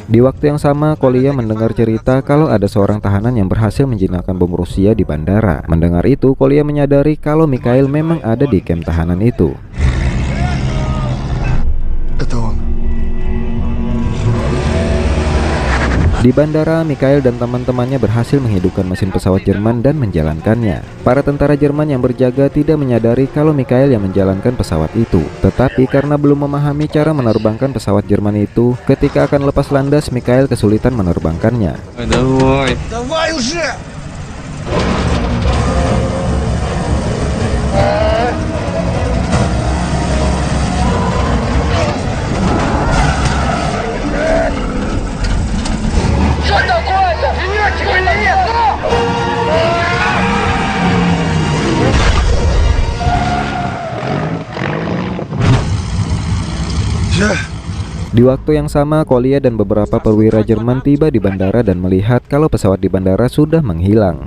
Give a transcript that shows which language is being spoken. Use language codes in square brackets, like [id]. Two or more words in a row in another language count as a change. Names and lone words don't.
[id] Di waktu yang sama, Kolia mendengar cerita kalau ada seorang tahanan yang berhasil menjinakkan bom Rusia di bandara. Mendengar itu, Kolia menyadari kalau Mikhail memang ada di kamp tahanan itu. [ru] Это он. [id] Di bandara, Mikhail dan teman-temannya berhasil menghidupkan mesin pesawat Jerman dan menjalankannya. Para tentara Jerman yang berjaga tidak menyadari kalau Mikhail yang menjalankan pesawat itu. Tetapi karena belum memahami cara menerbangkan pesawat Jerman itu, ketika akan lepas landas, Mikhail kesulitan menerbangkannya. [ru] Давай. Давай уже! Что такое-то? Минетчик или нет? [id] Di waktu yang sama, Kolia dan beberapa perwira Jerman tiba di bandara dan melihat kalau pesawat di bandara sudah menghilang.